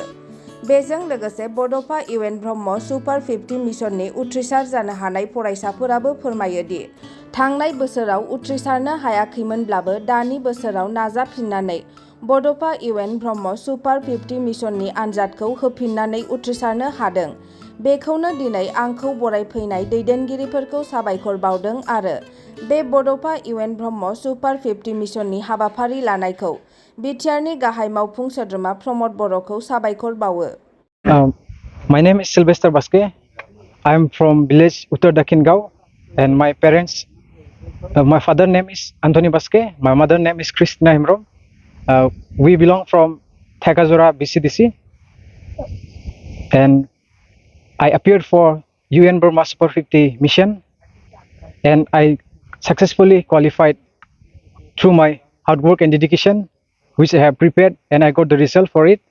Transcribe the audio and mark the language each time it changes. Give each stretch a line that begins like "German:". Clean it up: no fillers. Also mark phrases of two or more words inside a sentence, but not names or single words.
Bodo: बेजों लोगोसे बड'फा इउ.एन ब्रह्म सुपार 50 मिशननि उथ्रिसार जानो हानाय फरायसाफोराबो फोरमायो दि थांनाय बोसोराव उथ्रिसारनो हायाखैमोनब्लाबो दानि बोसोराव नाजाफिननानै बड'फा इउ.एन ब्रह्म सुपार 50 मिशननि आनजादखौ होफिननानै उथ्रिसारनो हादों। बेखौनो दिनै आंखौ बरायफैनाय दैदेनगिरिफोरखौ साबायखर बावदों आरो बे बड'फा इउ.एन ब्रह्म सुपार 50 मिशननि हाबाफारि लानायखौ बिटिआरनि गाहाय मावफुं सोद्रोमा प्रमद बर'खौ साबायखर बावो।
English: My name is Sylvester Baske. I am from village Uttar Dakhingao, and my parents, my father name is Anthony Baske, my mother name is Krishna Himrom. We belong from Thekazora, BCDC, and I appeared for UN Burma Super 50 mission, and I successfully qualified through my hard work and dedication, which I have prepared, and I got the result for it.